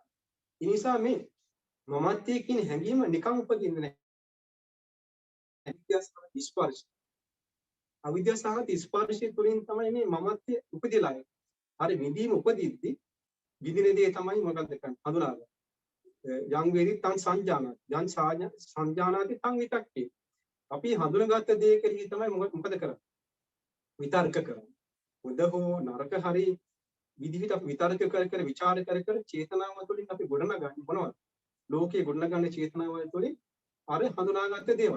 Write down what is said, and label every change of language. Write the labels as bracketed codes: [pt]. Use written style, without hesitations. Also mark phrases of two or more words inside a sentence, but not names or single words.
[si] ඒ නිසා මේ මමත්වයේ කියන හැඟීම නිකන් උපදින්නේ නැහැ. අවිද්‍යාව ස්පර්ශ. අවිද්‍යාව ස්පර්ශය තුළින් තමයි මේ මමත්වයේ උපදිලා යන්නේ. හරි විඳීම උපදිද්දී විඳින දේ තමයි මොකක්ද කරන්නේ? හඳුනාගන්න. [pi] යං වේදි තං සංජානාති. යං සංජානාති තං විතක්කේ. [si] අපි හඳුනාගත්ත දේ කෙරෙහි තමයි මොකද කරන්නේ? විතර්ක කරනවා. හොඳ හෝ නරක හරි විදිහට අපි විතර්ක කර විචාර කර චේතනාව තුළින් අපි ගොඩනගන්නේ මොනවද? ලෝකයේ ගොඩනගන්න චේතනාව තුළින් අර හඳුනාගත්ත දේවල්.